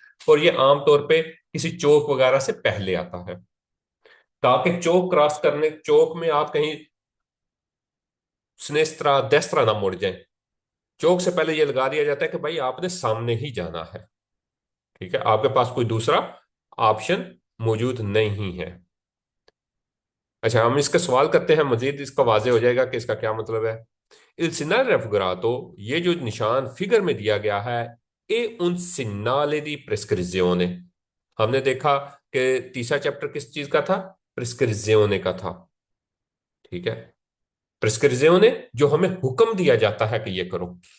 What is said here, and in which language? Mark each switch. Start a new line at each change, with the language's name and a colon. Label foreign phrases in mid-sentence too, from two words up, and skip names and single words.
Urdu: اور یہ عام طور پہ کسی چوک وغیرہ سے پہلے آتا ہے، تاکہ چوک کراس کرنے، چوک میں آپ کہیں
Italian: sinistra destra
Urdu: نہ مڑ جائے. چوک سے پہلے یہ لگا دیا جاتا ہے کہ بھائی آپ نے سامنے ہی جانا ہے. ٹھیک ہے، آپ کے پاس کوئی دوسرا آپشن موجود نہیں ہے. اچھا، ہم اس کا سوال کرتے ہیں مزید، اس کا واضح ہو جائے گا کہ اس کا کیا مطلب ہے.
Italian: Il segnale raffigurato,
Urdu: یہ جو نشان فگر میں دیا گیا ہے,
Italian: è un segnale di prescrizione.
Urdu: ہم نے دیکھا کہ تیسرا چیپٹر کس چیز کا تھا? پریسکریزیونے کا تھا۔ ٹھیک ہے، پریسکریزیونے جو ہمیں حکم دیا جاتا ہے کہ یہ کرو.